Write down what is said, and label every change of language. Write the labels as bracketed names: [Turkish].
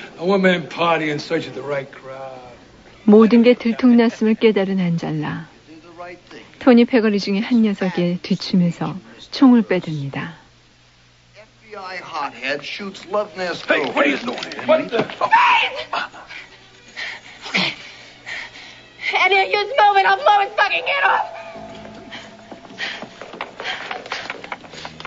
[English] A one-man party in search of the right crowd. [Korean] 모든 게 들통났음을 깨달은 안젤라. 토니 패거리 중에 한 녀석의 뒤춤에서 총을 빼듭니다. [English] FBI hothead shoots love nest. Hey, what are you doing here? What the? Okay. Any of you move it, I'll blow his fucking head off.